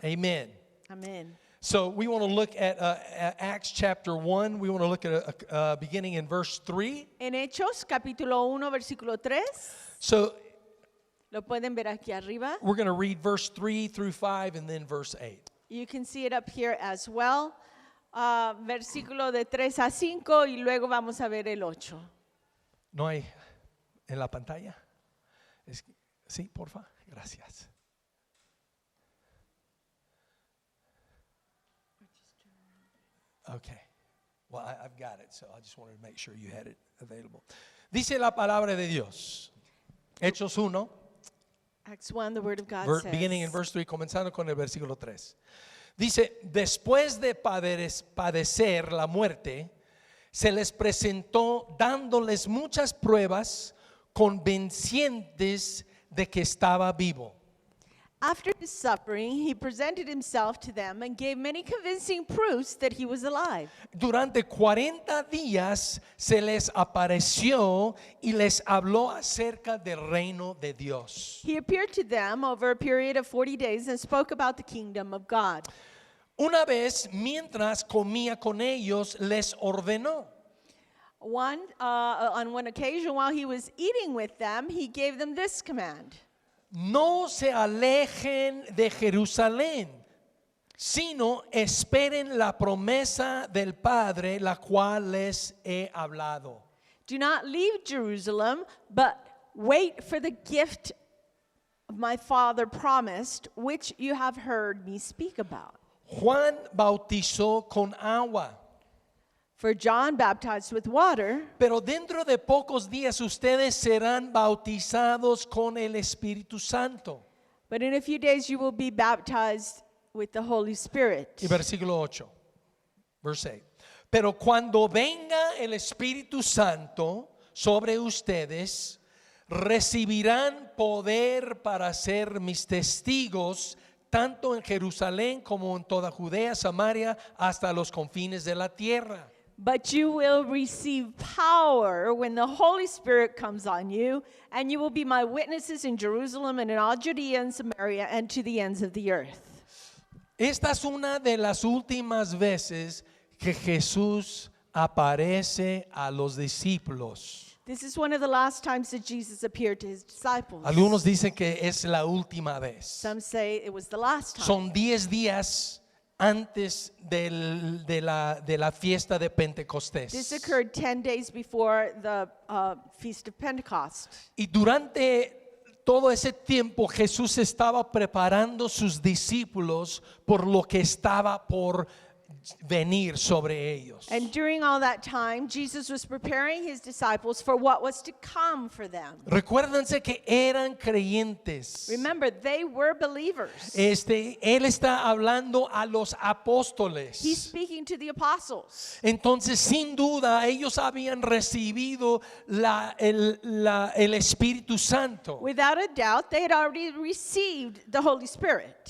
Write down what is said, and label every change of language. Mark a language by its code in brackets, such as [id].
[en] Amen. [es] Amén. [en] So we want to look at Acts chapter 1. We want to look at beginning in verse 3. [es] En Hechos, capítulo 1, versículo 3, [en] So [es] lo pueden ver aquí arriba. [en] we're going to read verse 3 through 5 and then verse 8. You can see it up here as well. [es] Versículo de 3 a 5 y luego vamos a ver el 8. ¿No hay en la pantalla? Sí, porfa. Gracias. [en] Okay. Well, I've got it, so I just wanted to make sure you had it available. [es] Dice la palabra de Dios. Hechos 1, [en] Acts 1, the word of God says. [es] beginning in verse 3, comenzando con el versículo 3. Dice, después de padecer la muerte, se les presentó dándoles muchas pruebas convencientes de que estaba vivo. [en] After his suffering, he presented himself to them and gave many convincing proofs that he was alive. [es] Durante 40 días se les apareció y les habló acerca del reino de Dios. [en] He appeared to them over a period of 40 days and spoke about the kingdom of God. [es] Una vez, mientras comía con ellos, les ordenó. [en] On one occasion, while he was eating with them, he gave them this command. [es] No se alejen de Jerusalén, sino esperen la promesa del Padre, la cual les he hablado. [en] Do not leave Jerusalem, but wait for the gift my Father promised, which you have heard me speak about. [es] Juan bautizó con agua, [en] For John baptized with water, [es] pero dentro de pocos días ustedes serán bautizados con el Espíritu Santo. [en] but in a few days you will be baptized with the Holy Spirit. [es] Y versículo 8, [en] verse 8. [es] Pero cuando venga el Espíritu Santo sobre ustedes, recibirán poder para ser mis testigos, tanto en Jerusalén como en toda Judea, Samaria, hasta los confines de la tierra. [en] But you will receive power when the Holy Spirit comes on you, and you will be my witnesses in Jerusalem and in all Judea and Samaria and to the ends of the earth. [es] Esta es una de las últimas veces que Jesús aparece a los discípulos. [en] This is one of the last times that Jesus appeared to his disciples. [es] Algunos dicen que es la última vez. [en] Some say it was the last time. [es] Son 10 días antes de la fiesta de Pentecostés. [en] This occurred 10 days before the Feast of Pentecost. [es] Y durante todo ese tiempo Jesús estaba preparando sus discípulos por lo que estaba por venir sobre ellos. [en] And during all that time, Jesus was preparing his disciples for what was to come for them. [es] Recuérdense que eran creyentes. [en] Remember, they were believers. [es] Él está hablando a los apóstoles. [en] He's speaking to the apostles. [es] Entonces, sin duda, ellos habían recibido el Espíritu Santo. [en] Without a doubt, they had already received the Holy Spirit.